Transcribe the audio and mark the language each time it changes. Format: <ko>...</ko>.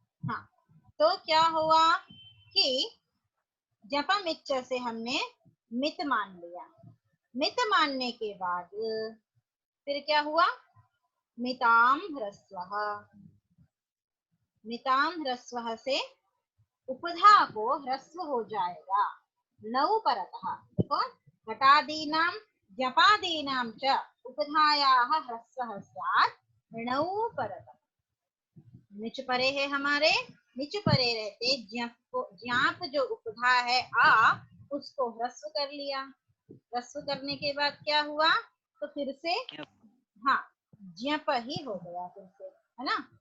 <hi>हाँ, तो क्या हुआ कि जपमिच्छ से हमने मित मान लिया। मित मानने के बाद फिर क्या हुआ? मिताम ह्रस्वः। मिताम ह्रस्वः से उपधा को ह्रस्व हो जाएगा नौ परतः।</hi> <sa>देखो, घटादीनां जपादीनां च उपधायाः ह्रस्वः स्यात् नौ परतः।</sa> <hi>निच परे है हमारे। निच परे रहते ज्ञाप जो उपधा है आ, उसको ह्रस्व कर लिया। ह्रस्व करने के बाद क्या हुआ? तो फिर से क्या? हाँ, ज्ञप ही हो गया फिर से, है ना।</hi>